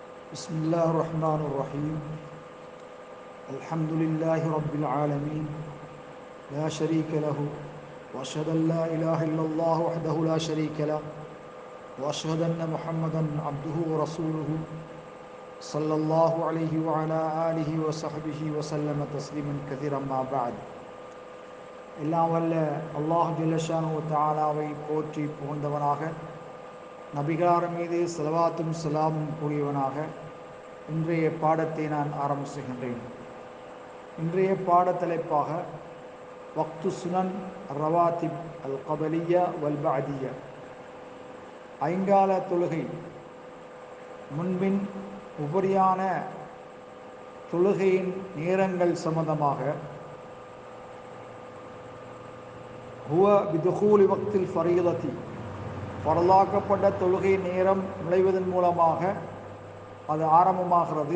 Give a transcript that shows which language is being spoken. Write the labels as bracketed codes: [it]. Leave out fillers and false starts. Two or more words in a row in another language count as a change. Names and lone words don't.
[ar] بسم الله الرحمن الرحيم الحمد لله رب العالمين لا شريك له وأشهد أن لا إله إلا الله وحده لا شريك له وأشهد أن محمدا عبده ورسوله صلى الله عليه وعلى آله وصحبه وسلم تسليما كثيرا ما بعد [ta] எல்லாம் வல்ல அல்லாஹ் ஜல்லஷானு தஆலாவை போற்றி புகழ்ந்தவனாக நபிகளார் மீது ஸலவாத்தும் ஸலாமும் கூறியவனாக இன்றைய பாடத்தை நான் ஆரம்பிச்சுகின்றேன். இன்றைய பாடத்தலைப்பாக [ar] وقت سنن رواتب القبلية والبعدية, [ta] ஐங்கால தொழுகை முன்பின் உபரியான தொழுகையின் நேரங்கள் சம்பந்தமாக [ar] هو بدخول وقت الفريضة, [ta] ஃபரலாக்கப்பட்ட தொழுகை நேரம் நுழைவதன் மூலமாக அது ஆரம்பமாகிறது.